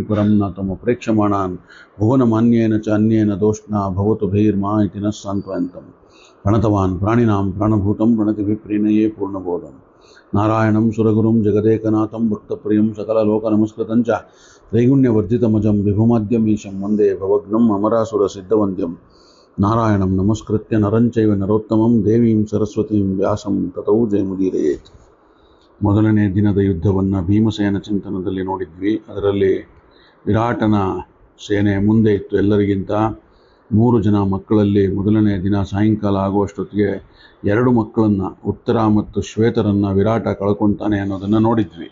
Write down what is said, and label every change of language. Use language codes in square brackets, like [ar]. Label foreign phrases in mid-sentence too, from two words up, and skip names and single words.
[sa] परं न तमप्रेक्षमाणान् भुवनमान्येन च अन्येन दोष्णा भवतु भैर्मा इति नः सान्त्वयन्तम् प्रणतवान् प्राणिनां प्राणभूतं प्रणतिभिः प्रीणये पूर्णबोधं नारायणं सुरगुरुं जगदेकनाथं भक्तप्रियं सकललोकनमस्कृतं च त्रैगुण्यवर्जितमजं विभुमाद्यमीशं वन्दे भवघ्नम् अमरासुरसिद्धवन्द्यं नारायणं नमस्कृत्य नरं चैव नरोत्तमं देवीं सरस्वतीं ವ್ಯಾಸಂ ತತೌ ಜಯಮುದೀರಯೇತ್. [kn] ಮೊದಲನೇ ದಿನದ ಯುದ್ಧವನ್ನು ಭೀಮಸೇನ ಚಿಂತನದಲ್ಲಿ ನೋಡಿದ್ವಿ. ಅದರಲ್ಲಿ ವಿರಾಟನ ಸೇನೆ ಮುಂದೆ ಇತ್ತು ಎಲ್ಲರಿಗಿಂತ. 3 ಜನ ಮಕ್ಕಳಲ್ಲಿ ಮೊದಲನೇ ದಿನ ಸಾಯಂಕಾಲ ಆಗುವಷ್ಟೊತ್ತಿಗೆ 2 ಮಕ್ಕಳನ್ನು, ಉತ್ತರ ಮತ್ತು ಶ್ವೇತರನ್ನು ವಿರಾಟ ಕಳ್ಕೊತಾನೆ ಅನ್ನೋದನ್ನು ನೋಡಿದ್ವಿ.